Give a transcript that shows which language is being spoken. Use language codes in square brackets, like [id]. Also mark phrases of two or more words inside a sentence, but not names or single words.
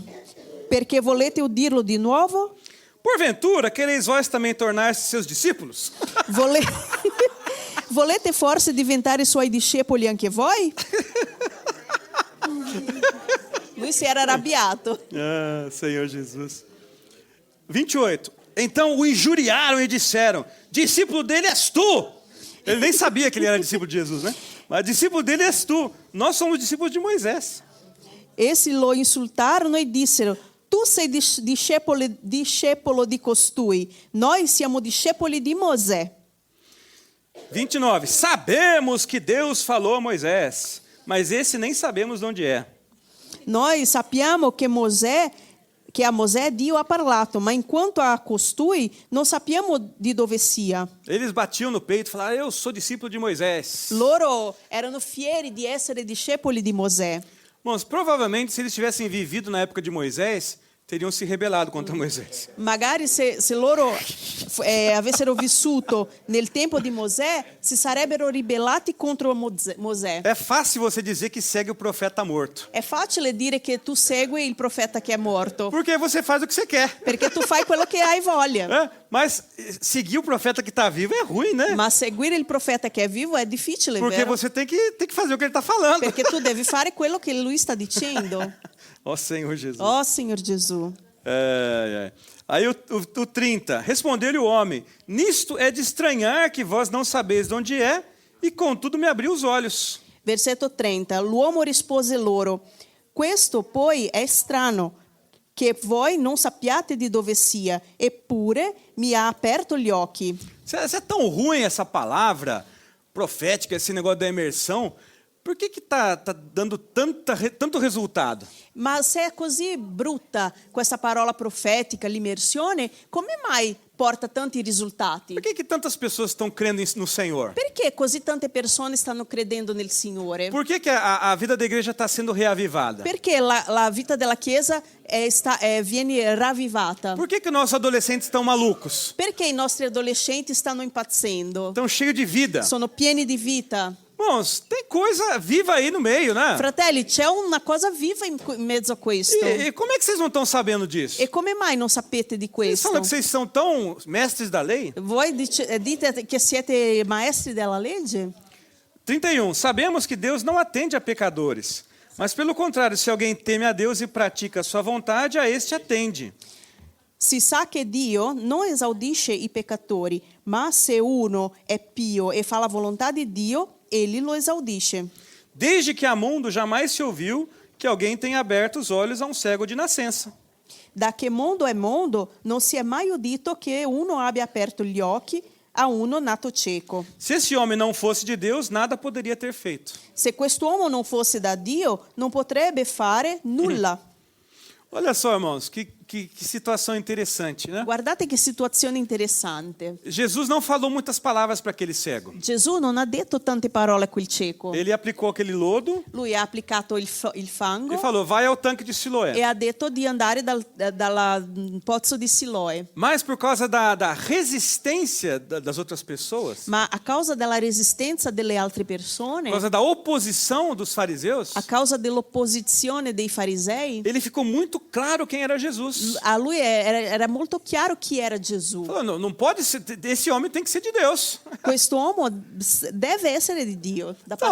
[it] Perché volete udirlo di nuovo? [pt] Porventura, quereis vós também tornar-se seus discípulos? [it] Volete forse diventare suoi discepoli anche voi? Lui si era arrabbiato. [pt] Ah, Senhor Jesus. 28. Então o injuriaram e disseram: discípulo dele és tu. Ele nem sabia que ele era discípulo de Jesus, né? Mas discípulo dele és tu. Nós somos discípulos de Moisés. [it] Essi lo insultarono e dissero: tu sei discepolo di costui, noi siamo discepoli di Mosè. [pt] 29. Sabemos que Deus falou a Moisés, mas esse nem sabemos de onde é. [it] Noi sappiamo che a Mosè Dio ha parlato, ma in quanto a costui non sappiamo di dove sia. [pt] Eles batiam no peito e falaram: eu sou discípulo de Moisés. [it] Loro erano fieri di essere discepoli di Mosè. [pt] Bom, provavelmente, se eles tivessem vivido na época de Moisés, teriam se rebelado contra Moisés. [it] Magari se loro avessero vissuto nel tempo di Mosè, si sarebbero ribellati contro Mosè. [pt] É fácil você dizer que segue o profeta morto. [it] È facile dire che tu segui il profeta che è morto, [pt] Porque você faz o que você quer. [it] perché tu fai quello che hai voglia. [pt] Mas seguir o profeta que está vivo é ruim, né? [it] Ma seguire il profeta che è vivo è difficile, [pt] Porque [it] vero? [pt] você tem que fazer o que ele está falando. [it] Perché tu devi fare quello che lui sta dicendo. [pt] Ó Senhor Jesus. [it] Oh, Signor Gesù. [pt] Aí o 30. Respondeu-lhe o homem: nisto é de estranhar que vós não sabeis de onde é, e contudo me abriu os olhos. [it] Versetto 30. L'uomo rispose loro: questo poi è strano, che voi non sappiate di dove sia, eppure mi ha aperto gli occhi. [pt] Se é tão ruim essa palavra profética, esse negócio da imersão, por que tá dando tanto resultado? [it] Ma se è così brutta questa parola profetica, l'immersione, come mai porta tanti risultati? [pt] Por que tantas pessoas estão crendo no Senhor? [it] Perché così tante persone stanno credendo nel Signore? [pt] Por que a vida da igreja está sendo reavivada? [it] Perché la vita della Chiesa viene ravvivata? [pt] Por que nossos adolescentes estão malucos? [it] Perché i nostri adolescenti stanno impazzendo? [pt] Estão cheios de vida. [it] Sono pieni di vita. [pt] Irmãos, tem coisa viva aí no meio, né? [it] Fratelli, c'è una cosa viva in mezzo a questo. [pt] E como é que vocês não estão sabendo disso? [it] E come mai non sapete di [pt] Vocês [it] questo? [pt] falam que vocês são tão mestres da lei? [it] Voi dite che siete maestri della legge? [pt] 31. Sabemos que Deus não atende a pecadores, mas pelo contrário, se alguém teme a Deus e pratica a sua vontade, a este atende. [it] Si sa che Dio non esaudisce i peccatori, ma se uno è pio e fa la volontà di Dio, egli lo esaudisce. [pt] Desde que há mundo, jamais se ouviu que alguém tenha aberto os olhos a um cego de nascença. [it] Da che mondo è mondo, non si è mai udito che uno abbia aperto gli occhi a uno nato cieco. [pt] Se esse homem não fosse de Deus, nada poderia ter feito. [it] Se quest'uomo non fosse da Dio, non potrebbe fare nulla. [pt] Olha só, irmãos, que situação interessante, né? [it] Guardate che situazione interessante. [pt] Jesus não falou muitas palavras para aquele cego. [it] Gesù non ha detto tante parole a quel cieco. [pt] Ele aplicou aquele lodo [it] Lui ha applicato il fango [pt] e falou, vai ao tanque de Siloé. [it] e ha detto di andare dal pozzo di Siloe. [pt] Mas por causa da resistência das outras pessoas, [it] Ma a causa della resistenza delle altre [pt] por [it] persone, [pt] causa da oposição dos fariseus, [it] a causa dell'opposizione dei farisei, [pt] ele ficou muito claro quem era Jesus. [it] a lui era molto chiaro chi era Gesù. [pt] Falou, não pode ser, esse homem tem que ser de Deus. [it] Questo uomo deve essere di Dio, da parte